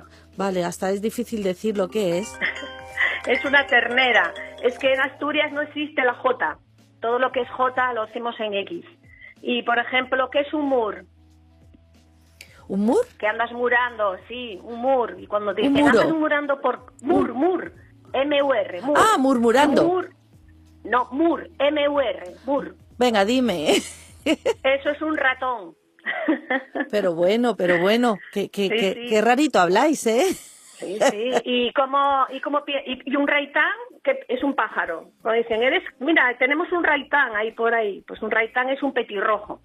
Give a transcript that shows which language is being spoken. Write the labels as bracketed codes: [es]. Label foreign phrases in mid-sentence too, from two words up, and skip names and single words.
[es] Vale, hasta es difícil decir lo que es. Es una ternera. Es que en Asturias no existe la J. Todo lo que es J lo hacemos en X. Y, por ejemplo, ¿qué es un mur? ¿Un mur? Que andas murando, sí, un mur. Y cuando te Un dicen muro. andas murando por... Mur, M-U-R, mur. Ah, murmurando. Mur, no, mur, M-U-R, mur. Venga, dime. Eso es un ratón. Pero bueno, qué Sí, sí. qué rarito habláis, ¿eh? Sí, sí. Y un raitán, que es un pájaro. Cuando dicen, mira, tenemos un raitán ahí por ahí. Pues un raitán es un petirrojo.